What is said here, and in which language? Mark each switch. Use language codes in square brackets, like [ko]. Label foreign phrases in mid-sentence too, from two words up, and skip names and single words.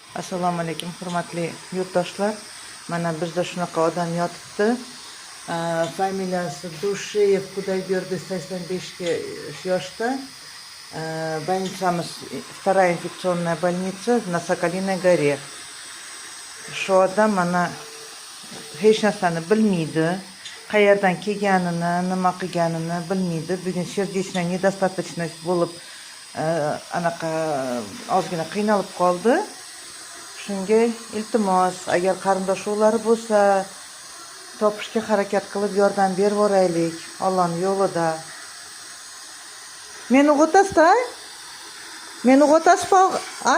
[uz] Assalomu alaykum, hurmatli yurtdoshlar. Mana bizda shunaqa odam yotibdi. Familiyasi Dusheyev Kudayberdi, 85 yoshda. [ru] Больницamiz вторая инфекционная больница на Соколиной горе. [uz] Shu odam mana hech narsani bilmaydi. Qayerdan kelganini, nima qilganini bilmaydi. Bugun [ru] сердечная недостаточность [uz] bo'lib, anaqa ozgina qiynalib qoldi. Shunga iltimos, agar qarindoshlari bo'lsa, topishga harakat qilib yordam berib o'raylik, Allohning yo'lida. Meni o'g'otasizda? Meni o'g'otasiz a?